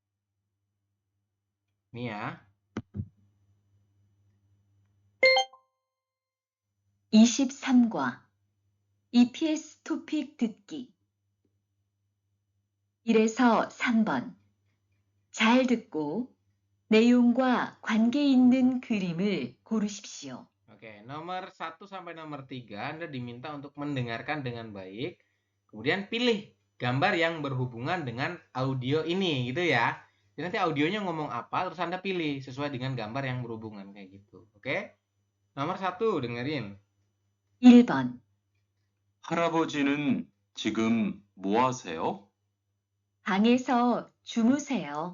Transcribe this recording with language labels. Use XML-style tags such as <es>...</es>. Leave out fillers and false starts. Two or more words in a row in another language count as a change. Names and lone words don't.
<id>Nih ya.</id> <ko>23과 EPS 토픽 듣기 1에서 3번 잘 듣고 내용과 관계 있는 그림을 고르십시오.</ko> <id>Oke, nomor 1 sampai nomor 3 Anda diminta untuk mendengarkan dengan baik. Kemudian pilih gambar yang berhubungan dengan audio ini gitu ya. Jadi nanti audionya ngomong apa terus Anda pilih sesuai dengan gambar yang berhubungan kayak gitu. Oke? Nomor 1 dengerin.</id> <ko>1번 할아버지는 지금 뭐 하세요? 방에서 주무세요.</ko>